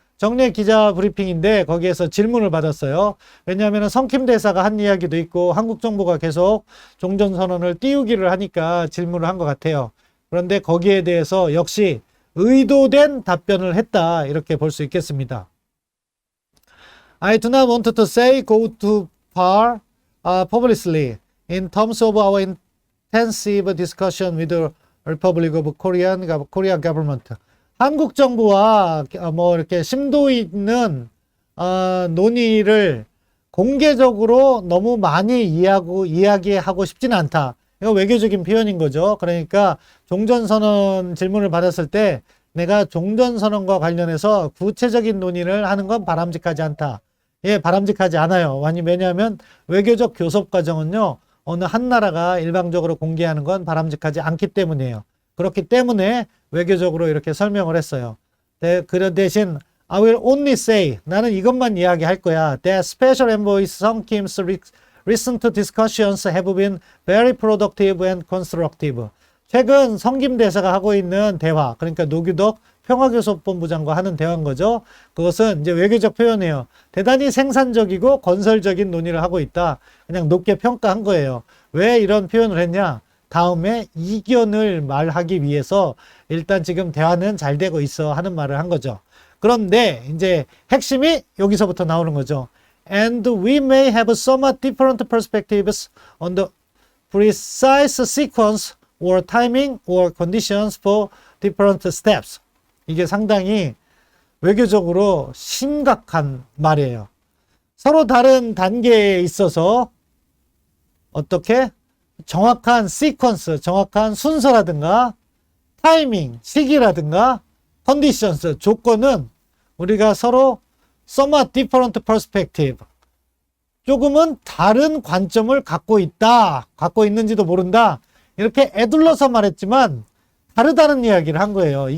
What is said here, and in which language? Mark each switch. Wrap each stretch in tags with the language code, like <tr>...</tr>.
<ko>정례 기자 브리핑인데 거기에서 질문을 받았어요. 왜냐하면 성킴 대사가 한 이야기도 있고 한국 정부가 계속 종전선언을 띄우기를 하니까 질문을 한 것 같아요. 그런데 거기에 대해서 역시 의도된 답변을 했다. 이렇게 볼 수 있겠습니다.</ko> <en>I do not want to say go too far publicly in terms of our intensive discussion with the Republic of Korea government.</en> <ko>한국 정부와 이렇게 심도 있는 논의를 공개적으로 너무 많이 이야기하고 싶지는 않다. 이거 외교적인 표현인 거죠. 그러니까 종전선언 질문을 받았을 때 내가 종전선언과 관련해서 구체적인 논의를 하는 건 바람직하지 않다. 예, 바람직하지 않아요. 왜냐하면 외교적 교섭 과정은요, 어느 한 나라가 일방적으로 공개하는 건 바람직하지 않기 때문이에요. 그렇기 때문에 외교적으로 이렇게 설명을 했어요. 그 대신</ko> <en>I will only say,</en> <ko>나는 이것만 이야기할 거야.</ko> <en>That special envoy Sung Kim's recent discussions have been very productive and constructive.</en> <ko>최근 성김 대사가 하고 있는 대화, 그러니까 노규덕 평화교섭본부장과 하는 대화인 거죠. 그것은 이제 외교적 표현이에요. 대단히 생산적이고 건설적인 논의를 하고 있다. 그냥 높게 평가한 거예요. 왜 이런 표현을 했냐? 다음에 이견을 말하기 위해서 일단 지금 대화는 잘 되고 있어 하는 말을 한 거죠. 그런데 이제 핵심이 여기서부터 나오는 거죠.</ko> <en>And we may have somewhat different perspectives on the precise sequence or timing or conditions for different steps.</en> <ko>이게 상당히 외교적으로 심각한 말이에요. 서로 다른 단계에 있어서 어떻게 정확한 시퀀스, 정확한 순서라든가 타이밍, 시기라든가 컨디션스, 조건은 우리가 서로</ko> <en>somewhat different perspective,</en> <ko>조금은 다른 관점을 갖고 있다, 갖고 있는지도 모른다, 이렇게 애둘러서 말했지만 다르다는 이야기를 한 거예요.</ko>